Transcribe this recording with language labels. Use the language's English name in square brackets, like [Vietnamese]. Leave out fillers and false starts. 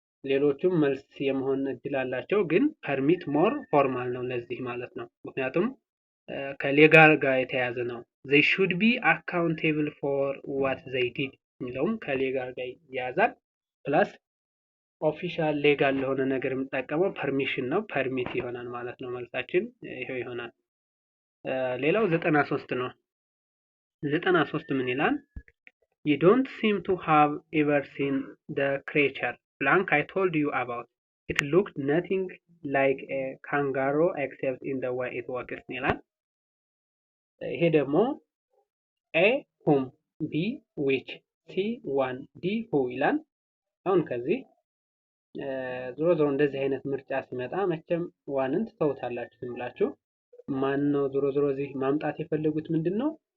[Amharic] ሌሎቹም መልስ የመሆን እድል አላቸው። ግን ፐርሚት ሞር ፎርማል ነው ለዚህ ማለት ነው። ምክንያቱም ከሌጋል ጋር የተያዘ ነው። [English] they should be accountable for what they did [Amharic] የሚለውም ከሌጋል ጋር ይያዛል። ፕላስ ኦፊሻል ሌጋል ለሆነ ነገር የምጠቀመው ፐርሚሽን ነው። ፐርሚት ይሆናል ማለት ነው። መልሳችን ይሄው ይሆናል። ሌላው 93 ነው። 93 ምን ይላል? [English] you don't seem to have ever seen the creature blank I told you about. It looked nothing like a kangaroo except in the way it walks [Amharic] ይላል። ይሄ ደግሞ [English] A whom፣ B which፣ C one፣ D who [Amharic] ይላል። አሁን ከዚህ ዞሮ ዞሮ እንደዚህ አይነት ምርጫ ሲመጣ መቼም ዋንን ትተውታላችሁ ዝም ብላችሁ። ማን ነው ዞሮ ዞሮ እዚህ ማምጣት የፈለጉት ምንድነው?